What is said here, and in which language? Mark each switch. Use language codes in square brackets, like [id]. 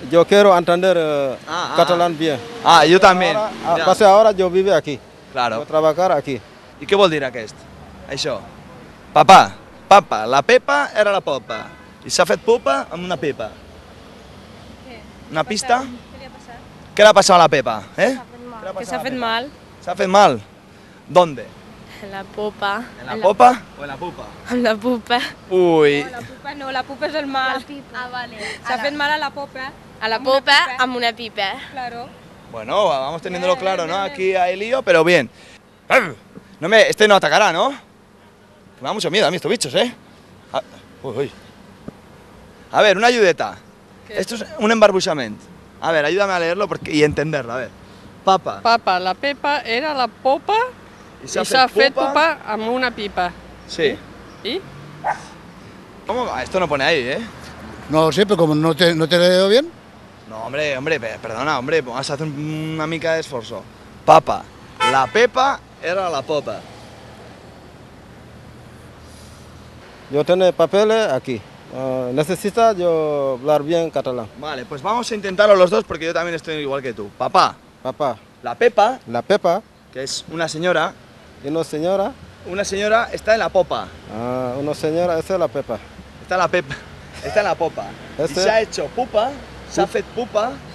[es] Yo quiero entender catalán bien. Ah, yo también. Ahora, pase ahora yo vivo aquí. Yo Claro. trabajar aquí. [ca] ¿Y què vol dir aquest? Això. Papa, la Pepa era la popa i s'ha fet pupa amb una pipa. Una pista? [es] ¿Qué le ha pasado a la Pepa? ¿Eh? [ca] Que s'ha fet mal. [es] ¿Se ha [ca] fet mal? [es] ¿Dónde? En la popa. ¿En la popa o en la pupa? En la pupa. Uy. [ca] La pupa és el mal. Ah, vale. S'ha fet mal a la popa. A la popa amb una pipa. [es] Claro. Bueno, vamos teniéndolo claro, ¿no? Aquí hay lío, pero bien. Este no atacará, ¿no? Me da mucho miedo a mí estos bichos, ¿eh? Uy. A ver, una ayudeta. Esto es un embarbussament. A ver, ayúdame a leerlo y entenderlo, a ver. Papa. [ca] Papa, la pepa era la popa i s'ha fet pupa amb una pipa. [es] Sí. ¿Y? ¿Cómo? Esto no pone ahí, ¿eh? No lo sé, pero como no te leo bien. No, hombre, perdona, hombre, vamos a hacer [ca] una mica [es] de esfuerzo. [ca] Papa, la Pepa era la popa. [es] Yo tengo papeles aquí. Necesita yo hablar bien catalán. Vale, pues vamos a intentarlo los dos porque yo también estoy igual que tú. Papá, Papá, la Pepa, la pepa que es una señora y una señora. está en la popa. Una señora, esa es la pepa. Está la Pepa, está en la popa. Y Este- se ha hecho pupa, [ca] s'ha fet pupa,